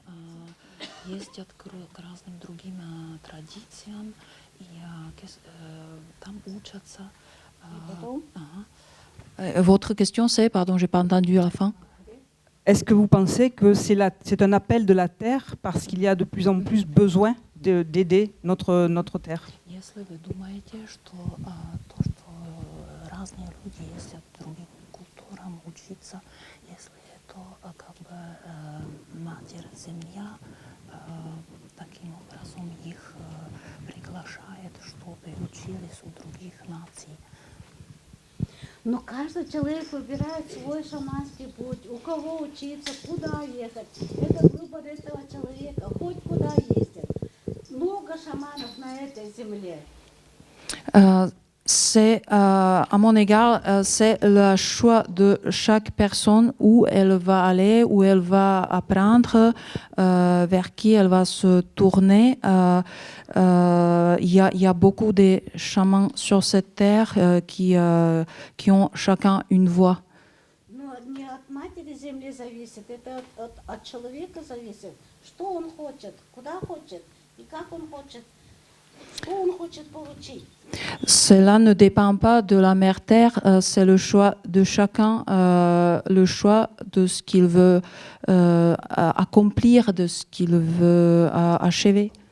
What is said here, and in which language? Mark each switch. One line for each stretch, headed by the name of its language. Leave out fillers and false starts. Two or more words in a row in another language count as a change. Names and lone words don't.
French: Votre question c'est, pardon, j'ai pas entendu à la fin. Est-ce que vous pensez que c'est un appel de la Terre parce qu'il y a de plus en plus besoin d'aider notre Terre?
Russian: Если вы думаете, что то, что разные люди ездят к другим культурам учиться, если это как бы Матерь Земля таким образом их приглашает, чтобы учились у других наций. Но каждый человек выбирает свой шаманский путь, у кого учиться, куда ехать. Это выбор этого человека, хоть куда ездят. Много шаманов на этой земле.
French: C'est, à mon égard, c'est le choix de chaque personne où elle va aller, où elle va apprendre, vers qui elle va se tourner. Il y a beaucoup de chamans sur cette terre qui ont chacun une voix.
Russian: Но не от матери земли зависит, это от человека зависит. Что он хочет, куда хочет и как он хочет, что он хочет получить.
French: Cela ne dépend pas de la mère terre, c'est le choix de chacun, le choix de ce qu'il veut accomplir, de ce qu'il veut achever.